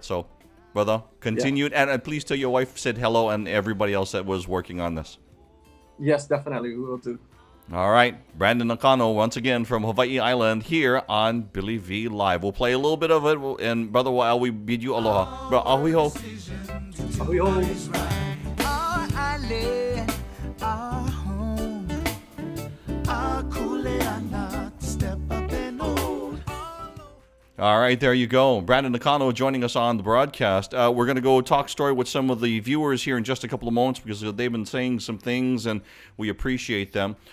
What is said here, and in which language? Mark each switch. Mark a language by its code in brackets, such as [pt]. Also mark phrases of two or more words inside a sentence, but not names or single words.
[en] So, brother, continued. Yeah. And please tell your wife said hello and everybody else that was working on this. Yes, definitely. We will do. All right. Brandon Nakano, once again from Hawaii Island, here on Billy V Live. We'll play a little bit of it. And, brother, while we bid you aloha. Bro, [haw] ahui ho. Ahui ho. [en] Our island, our home, our kuleana, step up and hold. All right, there you go. Brandon Nakano joining us on the broadcast. We're going to go talk story with some of the viewers here in just a couple of moments because they've been saying some things and we appreciate them.